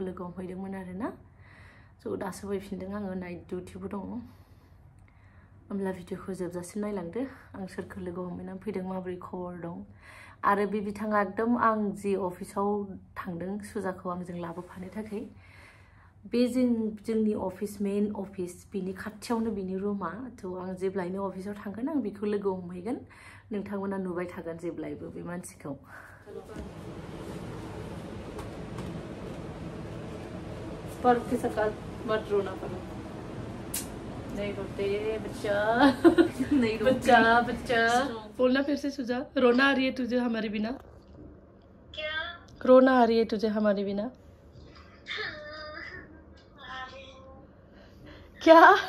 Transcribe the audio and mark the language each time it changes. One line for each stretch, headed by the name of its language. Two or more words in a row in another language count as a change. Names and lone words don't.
Bodo: लोगो हमफैदोंमोन आरोना स' दासो फैफिनदों आङो नाइट डिउटिबो दङ होमब्ला भिडिअखौ जोबजासिम नायलांदो आं सोरखौ लोगो हमहैनानै फैदों माबोरै खबर दं आरो बे बिथाङा एकदम आं जि अफिसाव थांदों सुजाखौ आंजों लाबोफानो थाखाय बे जोंनि अफिस मेन अफिस बिनि खाथियावनो बिनि रुमा थ' आं जेब्लायनो अफिसाव थांगोन आं बेखौ लोगो हमहैगोन नोंथांमोना नुबाय थागोन जेब्लायबो बे मानसिखौ
Hindi: पर के साथ मत रोना पड़ो नहीं रोते बच्चा नहीं बच्चा बोलना फिर से सुजा रोना आ रही है तुझे हमारे बिना क्या रोना आ रही है तुझे हमारे बिना क्या